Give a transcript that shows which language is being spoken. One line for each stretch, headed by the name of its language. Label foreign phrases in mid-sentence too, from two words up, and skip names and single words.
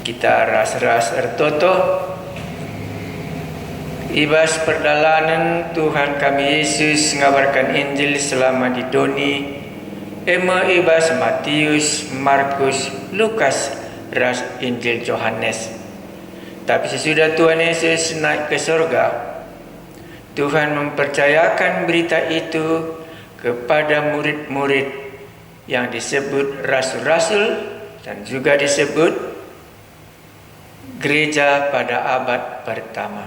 Batak Karo: kita ras-ras ertoto ibas perdalanan Tuhan kami Yesus ngabarkan Injil selama di doni ema ibas Matius, Markus, Lukas ras Injil Yohanes.
Indonesian: Tapi sesudah Tuhan Yesus naik ke surga, Tuhan mempercayakan berita itu kepada murid-murid yang disebut rasul-rasul dan juga disebut gereja pada abad pertama.